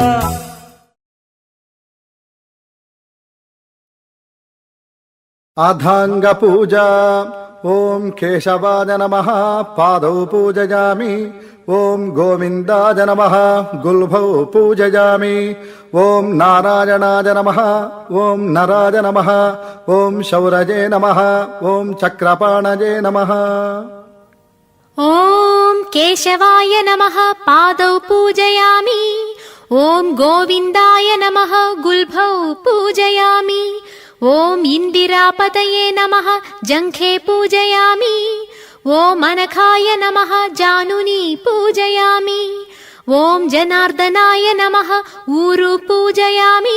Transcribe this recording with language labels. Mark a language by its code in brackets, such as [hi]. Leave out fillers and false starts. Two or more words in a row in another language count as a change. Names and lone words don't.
[sa] అథాంగ పూజ ఓం కేశవాయ నమః పాదౌ పూజయామి ఓం గోవిందాయ నమః గుల్భౌ పూజయామి ఓం నారాయణాయ నమః ఓం నరాయ నమః ఓం శౌరజే నమః ఓం చక్రపాణజే నమః ఓం కేశవాయ నమః పాదౌ పూజయామి ॐ गोविन्दाय नमः गुल्भौ पूजयामि। ॐ इन्दिरापतये नमः जङ्घे पूजयामि। ॐ अनघाय नमः जानुनी पूजयामि। ॐ जनार्दनाय नमः ऊरु पूजयामि।